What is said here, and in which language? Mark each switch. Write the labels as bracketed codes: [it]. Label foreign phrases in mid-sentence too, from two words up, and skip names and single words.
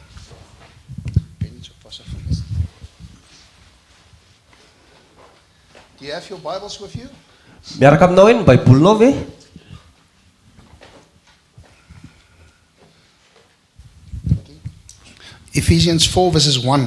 [en] Do you have your Bibles with you? [mg] Miaraka aminao hoe ny baibolinao ve? [en] Ephesians 4 verses 1.